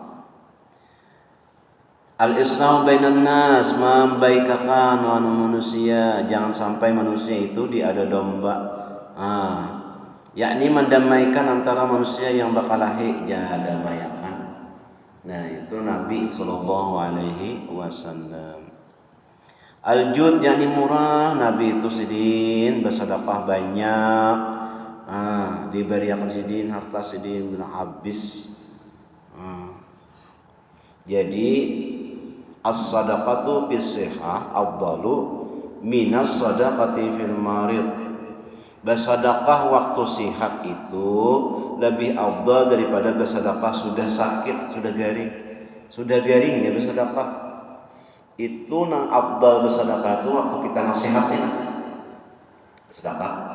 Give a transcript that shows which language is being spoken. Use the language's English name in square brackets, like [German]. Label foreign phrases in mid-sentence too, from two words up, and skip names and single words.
[Arabic] الإسلام بين الناس, [Banjar] membaikakan manusia, jangan sampai manusia itu diadu domba. Yakni mendamaikan antara manusia yang bakalahi damaikan. Nah, itu Nabi [Arabic] صلى الله عليه وسلم. [Banjar] Al-jud yakni murah, Nabi itu sidin bersedekah banyak. Diberikan sidin harta sidin benar habis. [Arabic] Jadi الصدقة في الصحة أفضل من الصدقة في المرض. [Banjar] Bersedekah waktu sihat itu lebih afdal daripada bersedekah sudah sakit, sudah garing. Sudah garing ya bersedekah. Itu nang afdal bersedekah itu waktu kita nasihatin. Sedekah.